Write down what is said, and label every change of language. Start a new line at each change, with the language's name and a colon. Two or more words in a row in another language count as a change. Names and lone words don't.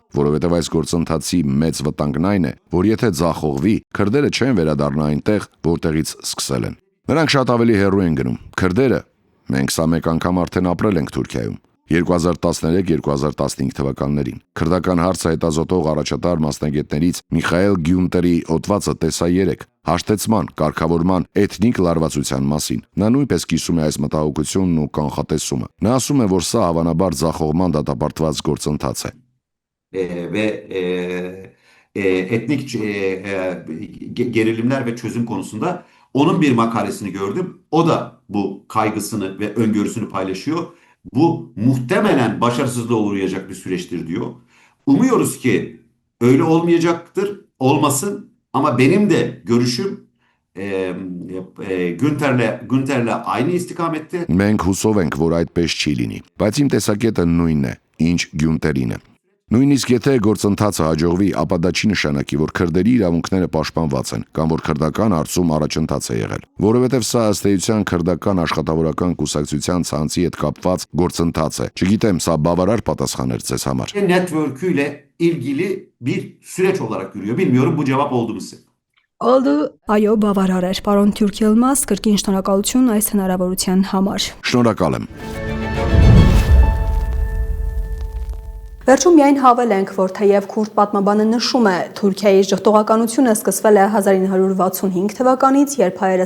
Armenian: Որովհետև այս գործընթացի մեծ վտանգն այն է, որ եթե ձախողվի, քրդերը չեն վերադառնա այնտեղ, որտեղից սկսել են։ Նրանք շատ ավելի հեռու են գնում։ Քրդերը, մենք սա մեկ անգամ արդեն ապրել ենք Թուրքիայում։ 2013-2015 թվականներին քրդական հարցը հետազոտող առաջատար մասնագետներից Միխայել Գյունտերի հոդվածը տեսա 3 հաշտեցման, կարգավորման, էթնիկ լարվածության մասին։ Նա նույնպես կիսում է այս մտահոգությունն ու կանխատեսումը։ Նա asում է, որ սա հավանաբար ձախողման դատապարտված գործընթաց է։
Turkish: Ve etnik gerilimler ve çözüm konusunda onun bir makalesini gördüm. O da bu kaygısını ve öngörüsünü paylaşıyor. Bu muhtemelen başarısızlığa uğrayacak bir süreçtir diyor. Umuyoruz ki öyle olmayacaktır, olmasın. Ama benim de görüşüm Günter'le aynı istikamette.
Armenian: Մենք հուսով ենք, որ այդպես չի լինի, բայց իմ տեսակետը նույնն է, ինչ Գյունտերինը։ Նույնիսկ եթե գործընթացը հաջողվի, ապա դա չի նշանակի, որ քրդերի իրավունքները պաշտպանված են կամ որ քրդական հարցում առաջընթաց է եղել, որովհետև սա ըստ էության քրդական աշխատավորական կուսակցության ցանցի հետ կապված գործընթաց է։ Չգիտեմ, սա բավարար պատասխան էր ձեզ համար։
Turkish: Network'üyle ilgili bir süreç olarak yürüyor. Bilmiyorum bu cevap oldu mu size? Oldu,
Armenian: այո, բավարար էր, պարոն Թուրքիելմաս, կրկին շնորհակալություն այս հնարավորության համար։ Շնորհակալ եմ։ Վերջում միայն հավել ենք, որ թեև քուրդ պատմաբանը նշում է, Թուրքիայի ժխտողականությունը սկսվել է 1965 թվականից, երբ հայերը